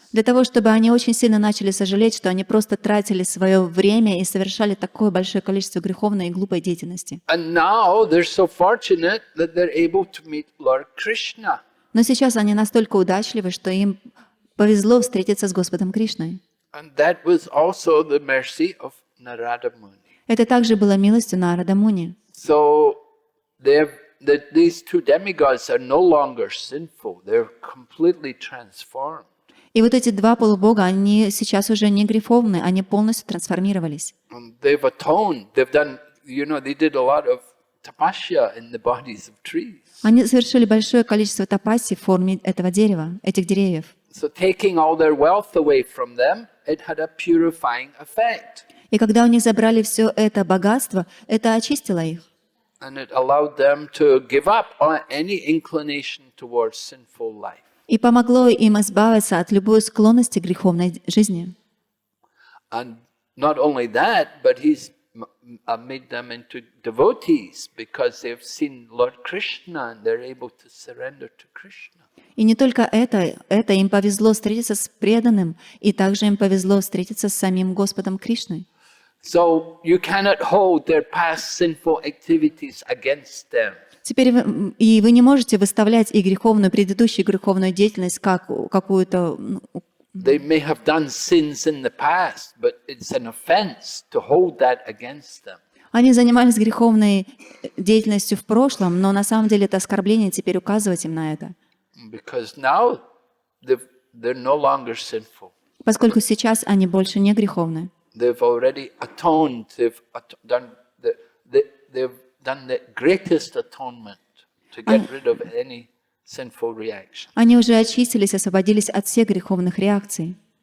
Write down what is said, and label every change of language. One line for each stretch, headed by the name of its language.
Russian: Для того, чтобы они очень сильно начали сожалеть, что они просто тратили свое время и совершали такое большое количество греховной и глупой деятельности.
English: And now they're so fortunate that they're able to meet Lord Krishna.
Russian: Но сейчас они настолько удачливы, что им повезло встретиться с Господом Кришной.
English: And that was also the mercy of Narada Muni.
Russian: Это также было милостью Нарада Муни.
English: So these two demigods are no longer sinful. They're completely transformed.
Russian: И вот эти два полубога, они сейчас уже не греховны, они полностью трансформировались.
English: And they've atoned. They've done, they did a lot of tapasya in the bodies of trees.
Russian: Они совершили большое количество тапаси в форме этого дерева, этих деревьев.
English: So taking all their wealth away from them, it had a purifying effect.
Russian: И когда у них забрали все это богатство, это очистило их.
English: And it allowed them to give up on any inclination towards sinful life.
Russian: И помогло им избавиться от любой склонности к греховной жизни.
English: And not only that, but he's made them into devotees because they've seen Lord Krishna and they're able to surrender to Krishna.
Russian: И не только это им повезло встретиться с преданным, и также им повезло встретиться с самим Господом Кришной.
English: So you cannot hold their past sinful activities against them.
Russian: Теперь вы не можете выставлять и предыдущую греховную деятельность как какую-то...
English: They may have done sins in the past, but it's an offense to hold that against them.
Russian: Они занимались греховной деятельностью в прошлом, но на самом деле это оскорбление теперь указывать им на это.
English: Because now they're no longer sinful.
Russian: Поскольку сейчас они больше не греховны.
English: They've already atoned. They've done the greatest atonement to get rid of any sinful reaction.
Russian: Они уже очистились, освободились от всех греховных реакций.